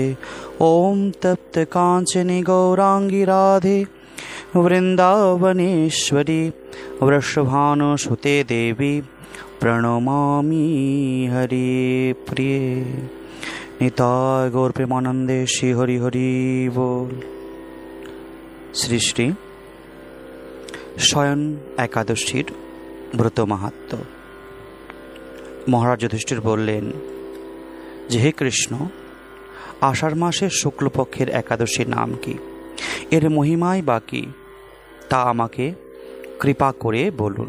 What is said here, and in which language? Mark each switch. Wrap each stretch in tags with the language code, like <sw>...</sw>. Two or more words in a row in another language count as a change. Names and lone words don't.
<sa>ओम तप्त कांचनी गौरांगी राधे वृंदावनेश्वरी वृषभानुसुते देवी प्रणमामि हरि प्रिये।</sa> <bn>নিতাই গৌর প্রেমানন্দে শ্রী হরি হরি বোল। শ্রী শ্রী শয়ন একাদশীর ব্রত মাহাত্ম্য। মহারাজ যুধিষ্ঠির বললেন যে, হে কৃষ্ণ, আষাঢ় মাসের শুক্লপক্ষের একাদশীর নাম কি, এর মহিমাই বা কি, তা আমাকে কৃপা করে বলুন।</bn>